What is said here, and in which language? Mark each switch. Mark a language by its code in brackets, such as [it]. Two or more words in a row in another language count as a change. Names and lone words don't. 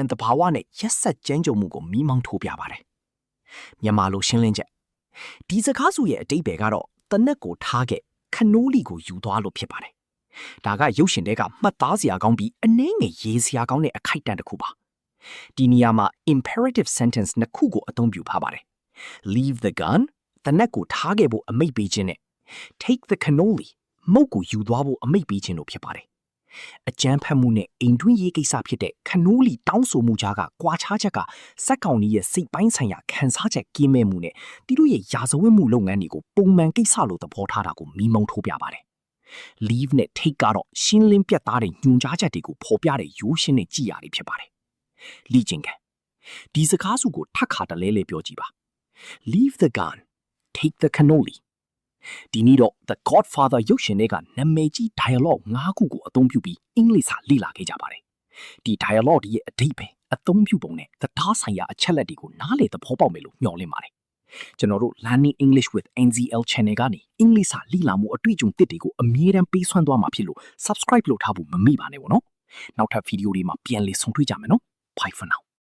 [my] သဘာဝနဲ့ရက်ဆက်ကြမ်းကြုတ်မှုကိုမိမောင်းထိုးပြပါတယ်။မြန်မာလိုရှင်းလင်းချက်ဒီစကားစုရဲ့အတိတ်ပဲကတော့တနက်ကိုထားခဲ့ cannoli ကိုယူသွားလို့ဖြစ်ပါတယ်။ဒါကရုပ်ရှင်တွေကမှတ်သားစရာကောင်းပြီးအနည်း ငယ်ရေးစရာကောင်းတဲ့အခိုက်အတန့်တစ်ခုပါ။ဒီနေရာမှာ [en] imperative sentence [my] နှစ်ခုကိုအသုံးပြုထားပါတယ်။ [en] Leave the gun [my] တနက်ကိုထားခဲ့ဖို့အမိန့်ပေးခြင်းနဲ့ Take [en] the cannoli [my] မုတ်ကိုယူသွားဖို့အမိန့်ပေးခြင်းတို့ဖြစ်ပါတယ်။အကြမ်းဖက်မှုနဲ့အိမ်တွင်းရေးကိစ္စဖြစ်တဲ့ cannoli တောင်းဆိုမှုကြားကကွာခြားချက်ကစက်ကောင်ကြီးရဲ့စိတ်ပိုင်းဆိုင်ရာခံစားချက်ကင်းမဲ့မှုနဲ့သူတို့ရဲ့ရာဇဝတ်မှုလုပ်ငန်းတွေကိုပုံမှန်ကိစ္စလိုသဘောထားတာကိုမိမုံထိုးပြပါတယ်။ Leave နဲ့ take ကတော့ရှင်းလင်းပြတ်သားတဲ့ညွှန်ကြားချက်တွေကိုဖော်ပြတဲ့ရိုးရှင်းတဲ့ကြည်ရာတွေဖြစ်ပါတယ်။လေ့ကျင့်ခန်းဒီစကားစုကိုထပ်ခါတလဲလဲပြောကြည့်ပါ။ [en] Leave the gun, take the cannoli. [my] ဒီနေ့တော့ The Godfather ရုပ်ရှင်တွေကနာမည်ကြီး dialogue ၅ခုကိုအသုံးပြုပြီးအင်္ဂလိပ်စာလေ့လာခဲ့ကြပါတယ်။ဒီ dialogue ရဲ့အဓိပ္ပာယ်အသုံးပြုပုံနဲ့တရားဆိုင်ရာအချက်လက်တွေကိုနားလည်သဘောပေါက်မယ်လို့မျှော်လင့်ပါတယ်။ကျွန်တော်တို့ Learning English with NZL Channel ကနေအင်္ဂလိပ်စာလေ့လာမှုအတွေ့အကြုံသစ်တွေကိုအမြဲတမ်းပေးစွမ်းသွားမှာဖြစ်လို့ subscribe လုပ်ထားဖို့မမေ့ပါနဲ့ပေါ့နော်။နောက်ထပ်ဗီဒီယိုတွေမှာပြန်လည်ဆုံတွေ့ကြမယ်နော်။ [en] Bye for now.